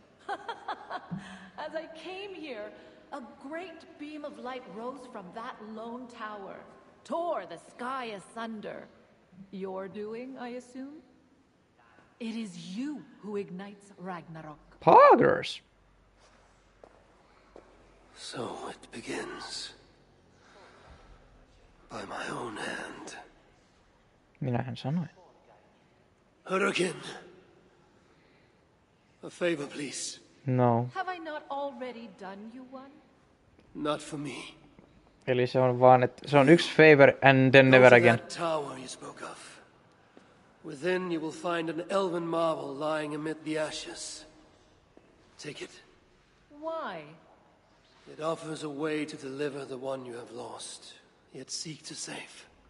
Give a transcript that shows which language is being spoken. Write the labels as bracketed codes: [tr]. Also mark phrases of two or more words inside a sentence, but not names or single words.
[en] As I came here, a great beam of light rose from that lone tower, tore the sky asunder. Your doing, I assume? It is you who ignites Ragnarok. Poggers! So it begins. By my own hand. [fi] Minähän sanoin. [en] Hurricane. A favor, please. No. Have I not already done you one? Not for me. [fi] Eli se on vaan, että se on yksi [en] favor and then never again. That tower you spoke of. Within you will find an elven marvel lying amid the ashes. Take it. Why? It offers a way to deliver the one you have lost, yet seek to save.